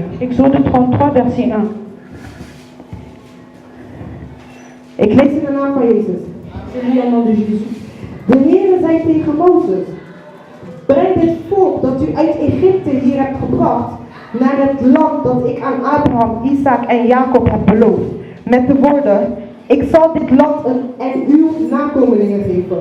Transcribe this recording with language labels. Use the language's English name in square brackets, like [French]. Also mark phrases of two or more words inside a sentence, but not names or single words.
[French] Exode 33, verset 1. [Dutch] Ik lees in de naam van Jezus. [French] Je lis au nom de Jésus. [Dutch] De Heere zei tegen Mozes: breng dit volk dat u uit Egypte hier hebt gebracht naar het land dat ik aan Abraham, Isaac en Jacob heb beloofd. Met de woorden: ik zal dit land en uw nakomelingen geven.